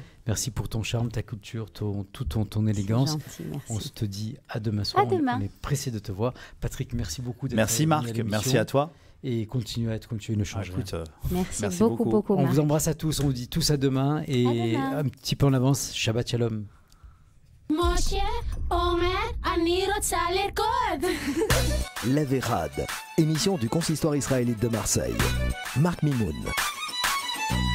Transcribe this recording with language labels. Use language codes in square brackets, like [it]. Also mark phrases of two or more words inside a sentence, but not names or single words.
[fr] Merci pour ton charme, ta culture, toute ton élégance. Gentil, merci. On se dit à demain soir. À demain. On est pressé de te voir. Patrick, merci beaucoup. Merci Marc, merci à toi. Et continue à être comme tu es, ne change rien. Merci beaucoup. On vous embrasse à tous, on vous dit tous à demain. Et un petit peu en avance, [he] שבת שלום. Moshe, Omer, אני רוצה לרקוד. [fr] La Vérade, émission du consistoire israélite de Marseille. Marc Mimoun.